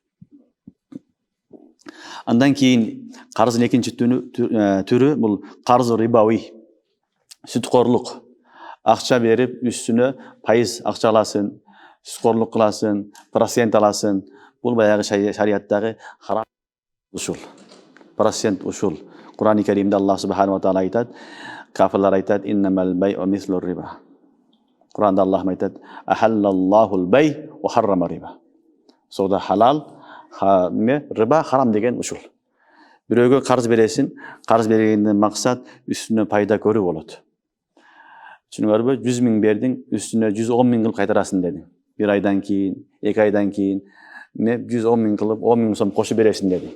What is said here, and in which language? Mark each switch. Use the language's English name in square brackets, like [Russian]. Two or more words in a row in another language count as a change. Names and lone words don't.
[Kyrgyz] Андан кийин карыздын экинчи түрү бул [Arabic] قرض ربوي, [Kyrgyz] сүткорлук. Акча берип, үстүнө пайыз акча аласың, сүткорлук кыласың, процент аласың. Бул баягы шариаттагы харам ушул. Процент ушул. Кур'ан-ы Каримде [Arabic] الله سبحانه وتعالى [Kyrgyz] айтат, кафирлар айтат, [Arabic] إنما البيع مثل الربا. [Kyrgyz] Кур'анда Аллах айтат, [Arabic] أحل الله البيع وحرم الربا. [Kyrgyz] Сауда халал, риба харам деген ушул. Бирөөгө карыз бересиң, карыз бергенден максат үстүнө пайда көрүү болот. Түшүнүңөрбү? 100 миң бердиң, үстүнө 110 миң кылып кайтарасың дедиң. Бир айдан кийин, 2 айдан кийин 110 миң кылып 10 миң сом кошуп бересиң дедиң.